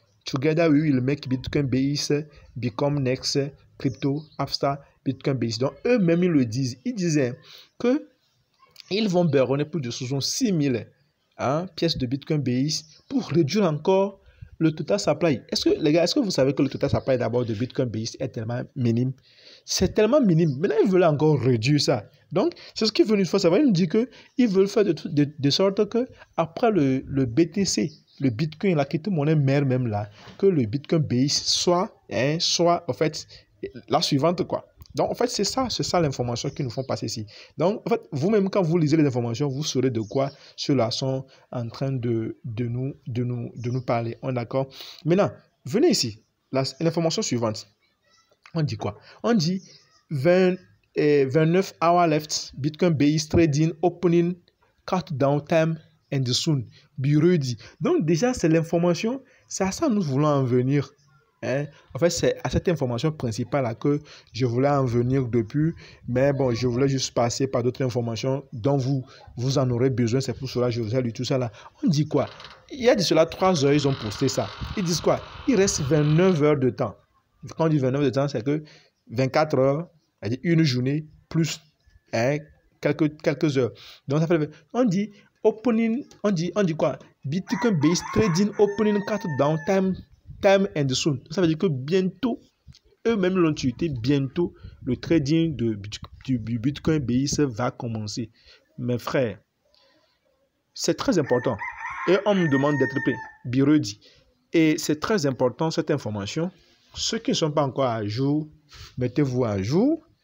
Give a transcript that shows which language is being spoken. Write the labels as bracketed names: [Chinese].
[English] Together, we will make Bitcoin BX become next crypto after Bitcoin BX. [French] Donc, eux-mêmes, ils le disent. Ils disaient qu'ils vont burner plus de 66 000 pièces de Bitcoin BX pour réduire encore le total supply. Les gars, est-ce que vous savez que le total supply d'abord de Bitcoin BX est tellement minime? C'est tellement minime. Maintenant, ils veulent encore réduire ça. Donc, c'est ce qu'ils veulent une fois savoir. Ils nous disent qu'ils veulent faire de sorte que après le BTC, le Bitcoin, la crypto-monnaie mère même là, que le Bitcoin BX soit en fait la suivante quoi. Donc, en fait, c'est ça l'information qu'ils nous font passer ici. Donc, en fait, vous-même, quand vous lisez les informations, vous saurez de quoi ceux-là sont en train de nous parler. On est d'accord? Maintenant, venez ici. L'information suivante. On dit quoi? On dit [English] 29 hours left. Bitcoin BX trading opening countdown time and soon. Be ready. [French] Donc, déjà, c'est l'information. C'est à ça que nous voulons en venir. En fait, c'est à cette information principale là que je voulais en venir depuis, mais bon, je voulais juste passer par d'autres informations dont vous en aurez besoin. C'est pour cela que je vous ai lu tout ça là. On dit quoi? Il y a de cela 3 heures, ils ont posté ça. Ils disent quoi? Il reste 29 heures de temps. Quand on dit 29 heures de temps, c'est que 24 heures, c'est-à-dire une journée plus quelques heures. Donc ça fait, on dit opening, on dit quoi? [English] Bitcoin based trading opening countdown time and soon. [French] Ça veut dire que bientôt, eux-mêmes l'ont tweeté, bientôt, le trading du Bitcoin BX va commencer. Mes frères, c'est très important. Et on me demande d'être prêt. Biredi. Et c'est très important cette information. Ceux qui ne sont pas encore à jour, mettez-vous à jour.